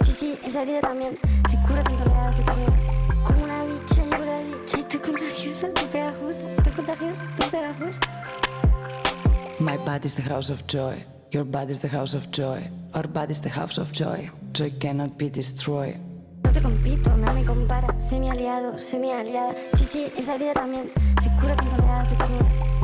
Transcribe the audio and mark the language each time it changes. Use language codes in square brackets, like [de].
[es] Sí, esa herida también se cura con toneladas de ternura. Como una bicha llevo la dicha y estoy contagiosa, estoy pegajosa, estoy contagiosa, estoy pegajosa. [en] My body's the house of joy. Your body's the house of joy. Our body's the house of joy. Joy cannot be destroyed. [es] No te compito, nada me compara, semi aliado, semi aliada. Sí, esa herida también se cura con toneladas de ternura.